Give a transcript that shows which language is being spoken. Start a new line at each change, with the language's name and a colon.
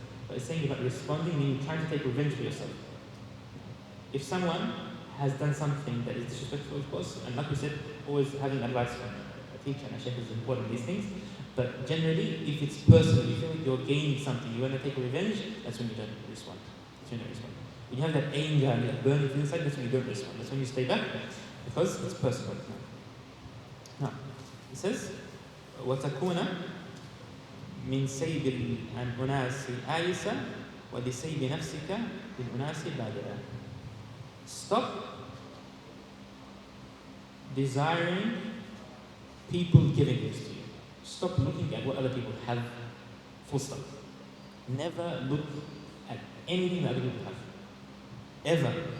English: But it's saying about responding, meaning trying to take revenge for yourself. If someone has done something that is disrespectful, of course, and like we said, always having advice from a teacher and a sheikh is important, these things. But generally, if it's personal, you feel like you're gaining something, you want to take revenge, that's when you don't respond. When you have that anger and that burning inside, that's when you don't respond. That's when you stay back, because it's personal. Now, it says,
Arabic: وَتَكُونَ مِنْ سَيْبِ الْأُنَاسِ آيِسًا وَلِسَيْبِ نَفْسِكَ لِلْأُنَاسِ بَادِرًا.
English: Stop desiring people giving this to you. Stop looking at what other people have. Full stop. Never look at anything that other people have. Ever.